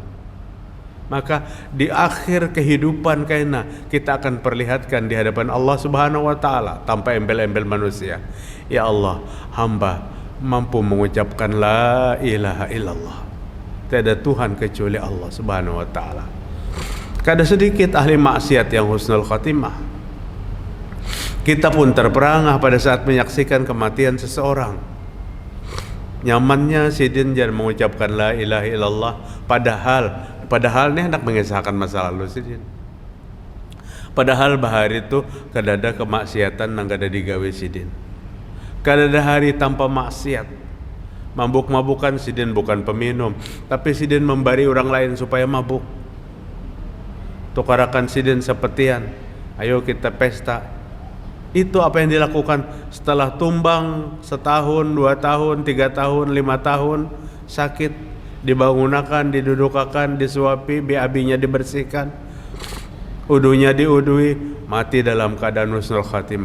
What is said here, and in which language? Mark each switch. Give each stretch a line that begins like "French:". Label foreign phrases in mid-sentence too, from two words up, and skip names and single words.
Indonesian: Maka di akhir kehidupan kita akan perlihatkan di hadapan Allah
Arabic: سبحانه وتعالى
Indonesian: tanpa embel-embel manusia. Ya Allah, hamba mampu mengucapkan
Arabic: لا إله إلا الله.
Indonesian: Tiada Tuhan kecuali Allah
Arabic: سبحانه وتعالى.
Indonesian: Kada sedikit ahli maksiat yang
Arabic: حسن الخاتمة.
Indonesian: Kita pun terperangah pada saat menyaksikan kematian seseorang. Nyamannya sidin jangan mengucapkan
Arabic: لا إله إلا الله,
Indonesian: padahal ini hendak mengisahkan masa lalu sidin.
Banjar: Padahal bahari itu kadada kemaksiatan nang kada digawe sidin.
Indonesian: Kadada hari tanpa maksiat. Mabuk-mabukan sidin bukan peminum, tapi sidin membari orang lain supaya mabuk.
Banjar: Tukarakan sidin sepetian,
Indonesian: ayo kita pesta. Itu apa yang dilakukan setelah tumbang setahun, 2 tahun, 3 tahun, 5 tahun, sakit, dibangunakan, didudukakan, disuapi, BAB-nya dibersihkan, udunya diudui, mati dalam keadaan
Arabic: حسن الخاتمة.